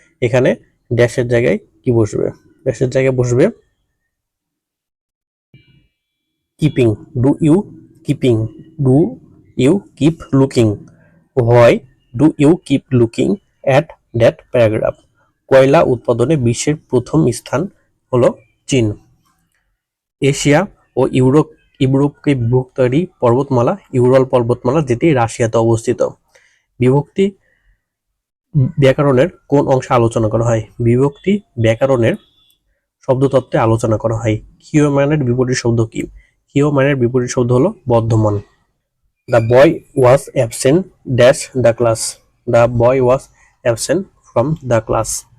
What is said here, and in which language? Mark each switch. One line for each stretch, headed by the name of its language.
Bangla: এখানে ড্যাশের জায়গায় কি বসবে? ড্যাশের জায়গায় বসবে keeping.
English: Do you keeping? Do you keep looking? Why do you keep looking at that paragraph?
Bangla: কয়লা উৎপাদনে বিশ্বের প্রথম স্থান হলো চীন। এশিয়া ও ইউরোপকে বিভক্তকারী পর্বতমালা ইউরাল পর্বতমালা, যেটি রাশিয়াতে অবস্থিত। বিভক্তি ব্যাকরণের কোন অংশে আলোচনা করা হয়? বিভক্তি ব্যাকরণের শব্দতত্ত্বে আলোচনা করা হয়। ক্ষীয়মানের বিপরীত শব্দ কি? ক্ষীয়মানের বিপরীত শব্দ হলো Bardhaman.
English: The boy was absent dash the class. The boy was absent from the class.